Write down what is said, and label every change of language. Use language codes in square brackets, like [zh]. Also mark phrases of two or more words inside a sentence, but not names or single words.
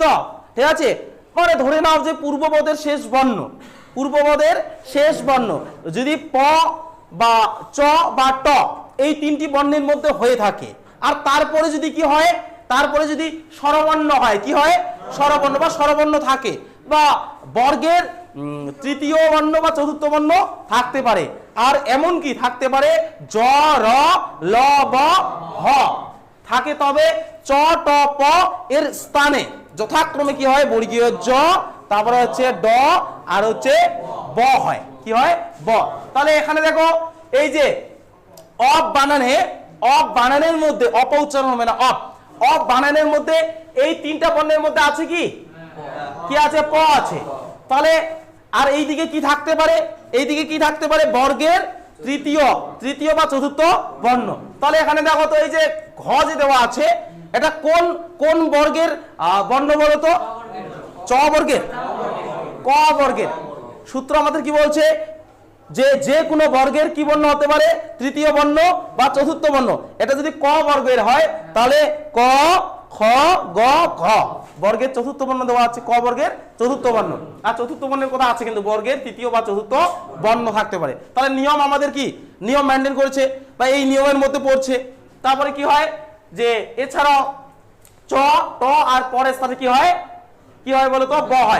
[bn] ঠিক আছে, মানে ধরে নাও যে পূর্বপদের শেষ বর্ণ, পূর্বপদের শেষ বর্ণ যদি প বা চ বা ট এই 3টি বর্ণের মধ্যে হয়ে থাকে, আর তারপরে যদি কি হয়? তারপরে যদি স্বরবর্ণ হয়, কি হয়? স্বরবর্ণ বা স্বরবর্ণ থাকে, বা বর্গের তৃতীয় বর্ণ বা চতুর্থ বর্ণ থাকতে পারে, আর এমন কি থাকতে পারে জ, র, ল, ব, হ থাকে, তবে চ, ট, প এর স্থানে যথাক্রমে কি হয়? বর্গীয় জ, তারপরে হচ্ছে ড আর হচ্ছে ব হয়। কি হয়? ব। তাহলে এখানে দেখো, এই যে অপ বানানে, অপ বানানের মধ্যে অপ উচ্চারণ হবে না, অপ বানানের মধ্যে এই 3টা বর্ণের মধ্যে আছে কি? কি আছে? প আছে। তাহলে আর এইদিকে কি থাকতে পারে? এইদিকে কি থাকতে পারে? বর্গের তৃতীয় বা চতুর্থ বর্ণ। তাহলে এখানে দেখো তো, এই যে ঘ যে দেওয়া আছে, এটা কোন বর্গের বর্ণ বলো তো? চ বর্গের, ক বর্গের। সূত্র আমাদের কি বলছে? যে কোনো বর্গের কি বর্ণ হতে পারে? তৃতীয় বর্ণ বা চতুর্থ বর্ণ। এটা যদি ক বর্গের হয় তাহলে ক, খ, গ, ঘ বর্গের চতুর্থ বর্ণ দেওয়া আছে, ক বর্গের চতুর্থ বর্ণ। আর চতুর্থ বর্ণের কথা আছে কিন্তু বর্গের তৃতীয় বা চতুর্থ বর্ণ থাকতে পারে। তাহলে নিয়ম আমাদের কি? নিয়ম মেনটেন করেছে বা এই নিয়মের মধ্যে পড়ছে। তারপরে কি হয় যে এছাড়াও চ ট আর পরের স্থানে কি হয় বলো তো ব হয়।